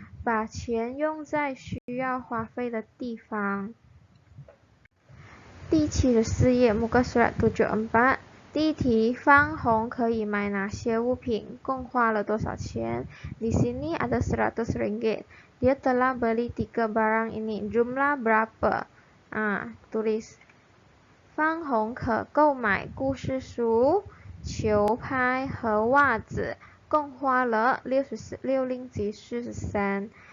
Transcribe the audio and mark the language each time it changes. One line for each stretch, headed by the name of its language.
Chinese: 把钱用在需要花费的地方。第74页
Malay: muka surat 74.
Chinese: 第一题，方红可以买哪些物品？共花了多少钱？
Malay: Di sini ada RM100. Dia telah beli 3 barang ini. Jumlah berapa? Tulis.
Chinese: 方红可购买故事书、球拍和袜子，共花了60及40sen.